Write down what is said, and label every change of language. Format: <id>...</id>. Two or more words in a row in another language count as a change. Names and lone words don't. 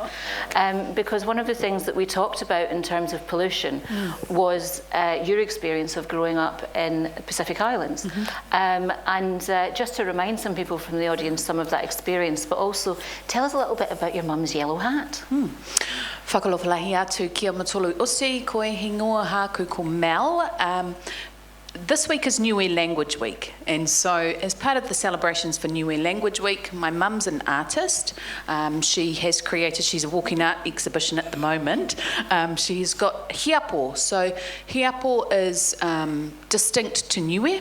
<en>Because one of the things that we talked about in terms of pollution was your experience of growing up in Pacific Islands. And just to remind some people from the audience some of that experience, but also tell us a little bit about your mum's yellow hat.</en> <niu>Whakalofalahi atu kia matolu usi, koe hingoa haku ko Mel.</niu> <en>This week is Niue Language Week, and so as part of the celebrations for Niue Language Week, my mum's an artist. She's a walking art exhibition at the moment. She's got hiapo, so hiapo is distinct to Niue.</en>